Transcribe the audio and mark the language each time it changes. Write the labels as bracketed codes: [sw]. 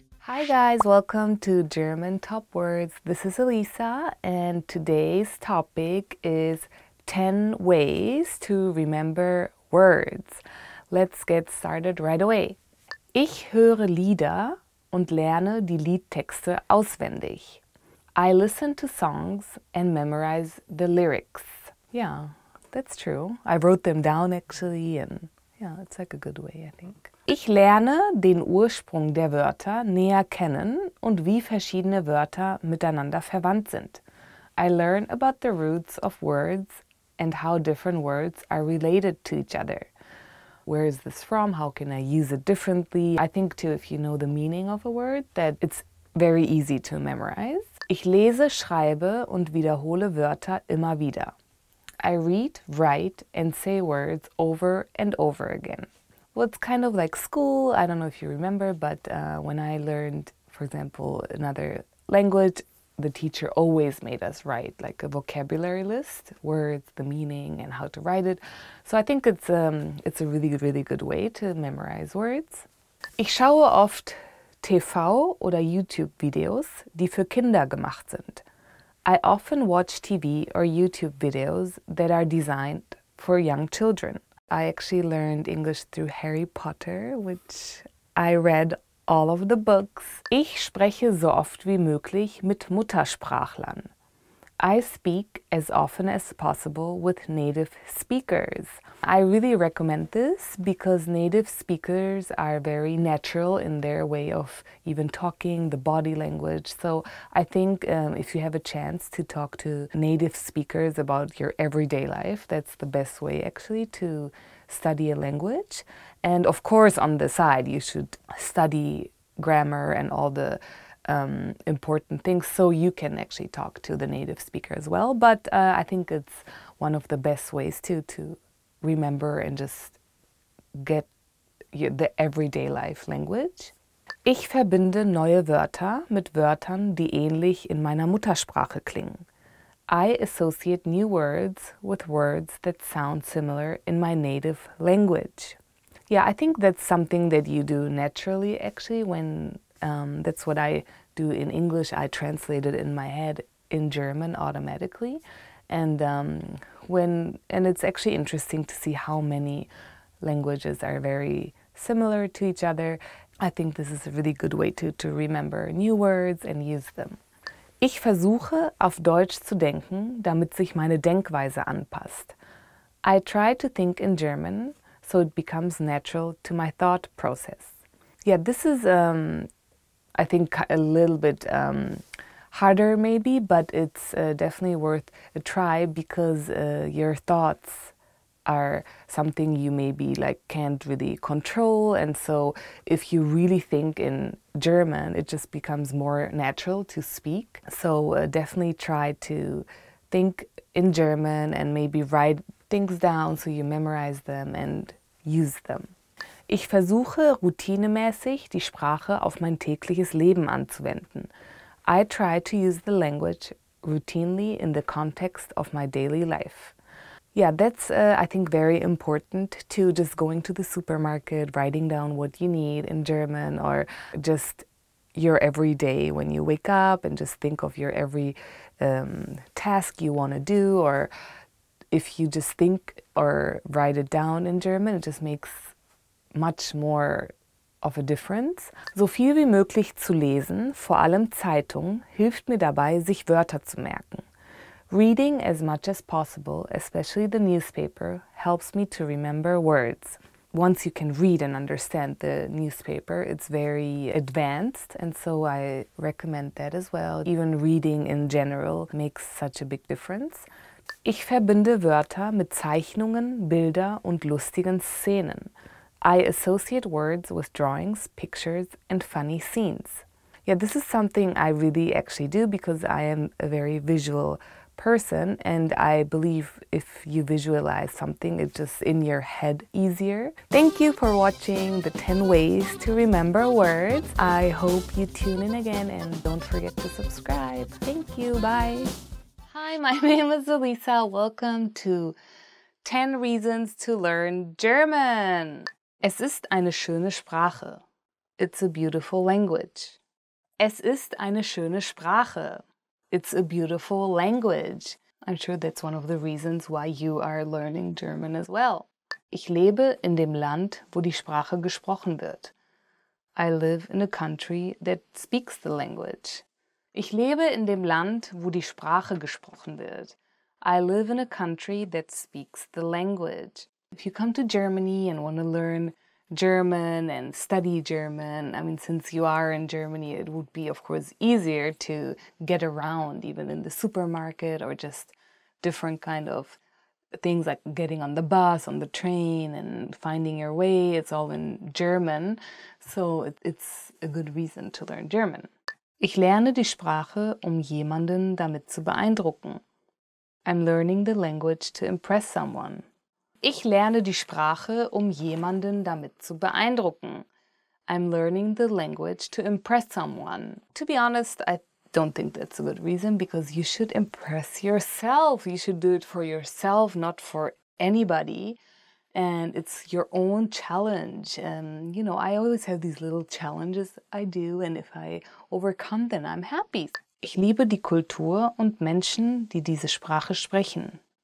[en] Hi guys, welcome to German Top Words. This is Elisa and today's topic is 10 ways to remember words. Let's get started right away. [de] Ich höre Lieder und lerne die Liedtexte auswendig. [en] I listen to songs and memorize the lyrics. Yeah, that's true. I wrote them down actually and yeah, it's like a good way, I think. [de] Ich lerne den Ursprung der Wörter näher kennen und wie verschiedene Wörter miteinander verwandt sind. [en] I learn about the roots of words and how different words are related to each other. Where is this from? How can I use it differently? I think too, if you know the meaning of a word, that it's very easy to memorize. [de] Ich lese, schreibe und wiederhole Wörter immer wieder. [en] I read, write and say words over and over again. Well, it's kind of like school. I don't know if you remember, but when I learned, for example, another language, the teacher always made us write like a vocabulary list, words, the meaning, and how to write it. So I think it's a really, really good way to memorize words. [de] Ich schaue oft TV oder YouTube-Videos, die für Kinder gemacht sind. [en] I often watch TV or YouTube videos that are designed for young children. I actually learned English through Harry Potter, which I read all of the books. [de] Ich spreche so oft wie möglich mit Muttersprachlern. [en] I speak as often as possible with native speakers. I really recommend this because native speakers are very natural in their way of even talking, the body language. So I think if you have a chance to talk to native speakers about your everyday life, that's the best way actually to study a language. And of course on the side you should study grammar and all the important things so you can actually talk to the native speaker as well. But I think it's one of the best ways to remember and just get the everyday life language. [de] Ich verbinde neue Wörter mit Wörtern, die ähnlich in meiner Muttersprache klingen. [en] I associate new words with words that sound similar in my native language. Yeah, I think that's something that you do naturally actually when that's what I do in English. I translate it in my head in German automatically. And it's actually interesting to see how many languages are very similar to each other. I think this is a really good way to remember new words and use them. [de] Ich versuche, auf Deutsch zu denken, damit sich meine Denkweise anpasst. [en] I try to think in German, so it becomes natural to my thought process. Yeah, this is, I think, a little bit harder maybe, but it's definitely worth a try because your thoughts are something you maybe like can't really control, and so if you really think in German it just becomes more natural to speak. So definitely try to think in German and maybe write things down so you memorize them and use them. [de] Ich versuche routinemäßig die Sprache auf mein tägliches Leben anzuwenden. [en] I try to use the language routinely in the context of my daily life. Yeah, that's I think very important to just going to the supermarket, writing down what you need in German, or just your everyday when you wake up and just think of your every task you want to do, or if you just think or write it down in German, it just makes much more of a difference. [de] So viel wie möglich zu lesen, vor allem Zeitung, hilft mir dabei, sich Wörter zu merken. [en] Reading as much as possible, especially the newspaper, helps me to remember words. Once you can read and understand the newspaper, it's very advanced, and so I recommend that as well. Even reading in general makes such a big difference. [de] Ich verbinde Wörter mit Zeichnungen, Bilder und lustigen Szenen. [en] I associate words with drawings, pictures and funny scenes. Yeah, this is something I really actually do because I am a very visual person, and I believe if you visualize something, it's just in your head easier. Thank you for watching the 10 ways to remember words. I hope you tune in again and don't forget to subscribe. Thank you. Bye. Hi, my name is Elisa. Welcome to 10 Reasons to Learn German. [de] Es ist eine schöne Sprache. [en] It's a beautiful language. [de] Es ist eine schöne Sprache. [en] It's a beautiful language. I'm sure that's one of the reasons why you are learning German as well. [de] Ich lebe in dem Land, wo die Sprache gesprochen wird. [en] I live in a country that speaks the language. [de] Ich lebe in dem Land, wo die Sprache gesprochen wird. [en] I live in a country that speaks the language. If you come to Germany and want to learn German and study German, I mean, since you are in Germany, it would be, of course, easier to get around, even in the supermarket or just different kind of things like getting on the bus, on the train, and finding your way. It's all in German, so it's a good reason to learn German. [de] Ich lerne die Sprache, jemanden damit zu beeindrucken. [en] I'm learning the language to impress someone. [de] Ich lerne die Sprache, jemanden damit zu beeindrucken. [en] I'm learning the language to impress someone. To be honest, I don't think that's a good reason because you should impress yourself. You should do it for yourself, not for anybody. And it's your own challenge. And, you know, I always have these little challenges I do, and if I overcome them, I'm happy. [de] Ich liebe die Kultur und Menschen, die diese Sprache sprechen.